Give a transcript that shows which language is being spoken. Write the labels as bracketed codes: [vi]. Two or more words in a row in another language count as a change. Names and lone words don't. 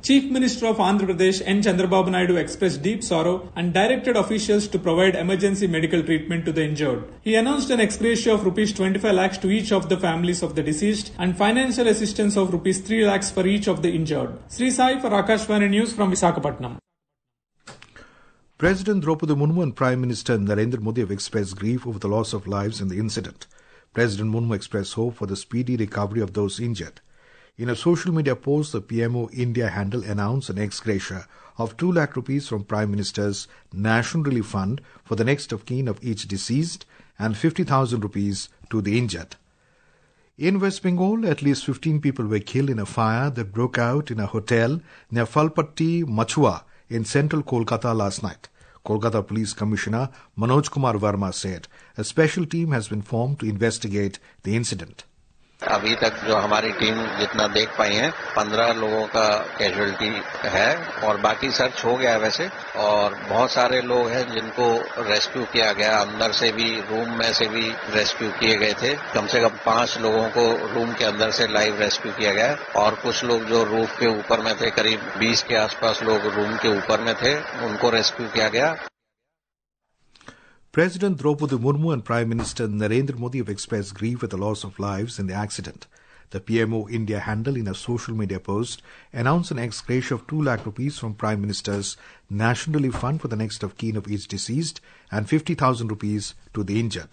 [en] Chief Minister of Andhra Pradesh N. Chandrababu Naidu expressed deep sorrow and directed officials to provide emergency medical treatment to the injured. He announced an ex gratia of Rs 25 lakhs to each of the families of the deceased and financial assistance of Rs 3 lakhs for each of the injured. Sri Sai for Akashvani News from Visakhapatnam. President Draupadi Murmu and Prime Minister Narendra Modi have expressed grief over the loss of lives in the incident. President Murmu expressed hope for the speedy recovery of those injured. In a social media post, the PMO India handle announced an ex gratia of 2 lakh rupees from Prime Minister's National Relief Fund for the next of kin of each deceased and 50,000 rupees to the injured. In West Bengal, at least 15 people were killed in a fire that broke out in a hotel near Falpatti, Machua in central Kolkata last night. Kolkata Police Commissioner Manoj Kumar Verma said a special team has been formed to investigate the incident. [hi] अभी तक जो हमारी टीम जितना देख पाई है 15 लोगों का कैजुअलिटी है और बाकी सर्च हो गया है वैसे और बहुत सारे लोग हैं जिनको रेस्क्यू किया गया अंदर से भी रूम में से भी रेस्क्यू किए गए थे कम से कम 5 लोगों को रूम के अंदर से [en] live rescue [hi] किया गया और कुछ लोग जो रूफ के ऊपर में थे करीब 20 के आसपास लोग रूम के ऊपर में थे उनको रेस्क्यू किया गया. [en] President Draupadi Murmu and Prime Minister Narendra Modi have expressed grief at the loss of lives in the accident. The PMO India handle in a social media post announced an ex gratia of 2 lakh rupees from Prime Minister's National Relief Fund for the next of kin of each deceased and 50,000 rupees to the injured.